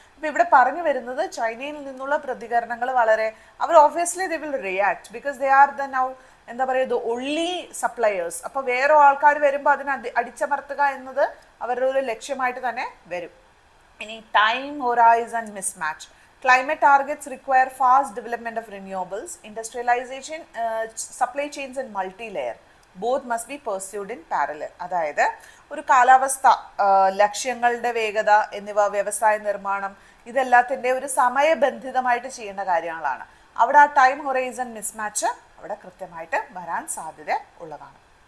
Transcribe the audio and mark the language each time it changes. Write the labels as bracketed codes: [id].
[ml] ഇപ്പോൾ ഇവിടെ പറഞ്ഞു വരുന്നത് ചൈനയിൽ നിന്നുള്ള പ്രതികരണങ്ങൾ വളരെ, അവർ [en] obviously they will react because they are the now [ml] എന്താ പറയുക [en] Only suppliers. [ml] അപ്പോൾ വേറെ ആൾക്കാർ വരുമ്പോൾ അതിനെ അടിച്ചമർത്തുക എന്നത് അവരുടെ ഒരു ലക്ഷ്യമായിട്ട് തന്നെ വരും. ഇനി time horizon mismatch. [en] Climate targets require fast development of renewables, industrialization, supply chains and multi-layer. Both must be pursued in parallel. [ml] അതായത് ഒരു കാലാവസ്ഥ, ലക്ഷ്യങ്ങളുടെ വേഗത എന്നിവ, വ്യവസായ നിർമ്മാണം, ഇതെല്ലാത്തിൻ്റെ ഒരു സമയബന്ധിതമായിട്ട് ചെയ്യേണ്ട കാര്യങ്ങളാണ്. അവിടെ ആ ടൈം ഹൊറൈസൺ മിസ്മാച്ച് അവിടെ കൃത്യമായിട്ട് വരാൻ സാധ്യത ഉള്ളതാണ്.